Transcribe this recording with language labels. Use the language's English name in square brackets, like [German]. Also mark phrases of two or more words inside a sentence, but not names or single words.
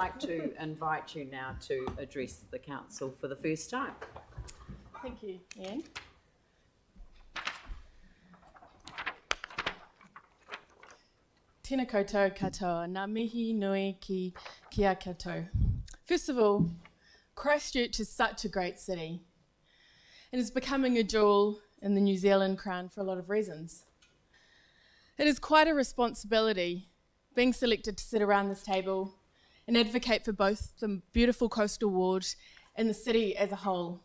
[English] like to invite you now to address the council for the first time. Thank you, Ian. [Māori] Tēnā koutou katoa, ngā mihi nui ki kia koutou. [English] First of all, Christchurch is such a great city. It is becoming a jewel in the New Zealand crown for a lot of reasons. It is quite a responsibility being selected to sit around this table and advocate for both the beautiful coastal ward and the city as a whole.